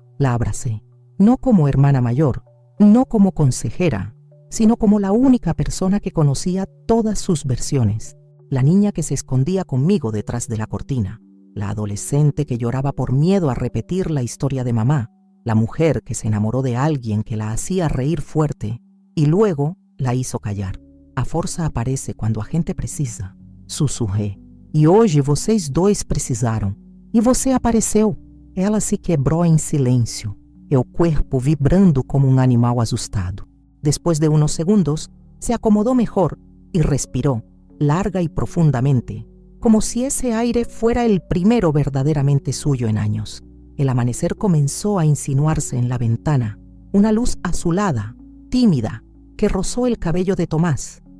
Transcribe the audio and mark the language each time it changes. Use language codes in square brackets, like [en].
[es] La abracé, no como hermana mayor, no como consejera, sino como la única persona que conocía todas sus versiones. La niña que se escondía conmigo detrás de la cortina, la adolescente que lloraba por miedo a repetir la historia de mamá, la mujer que se enamoró de alguien que la hacía reír fuerte y luego la hizo callar. [pt] A força aparece quando a gente precisa, sussurrei. E hoje vocês dois precisaram. E você apareceu. Ela se quebrou em silêncio, [es] el cuerpo vibrando como un animal asustado. Después de unos segundos, se acomodó mejor y respiró, larga y profundamente, como si ese aire fuera el primero verdaderamente suyo en años. El amanecer comenzó a insinuarse en la ventana, una luz azulada, tímida, que rozó el cabello de Tomás.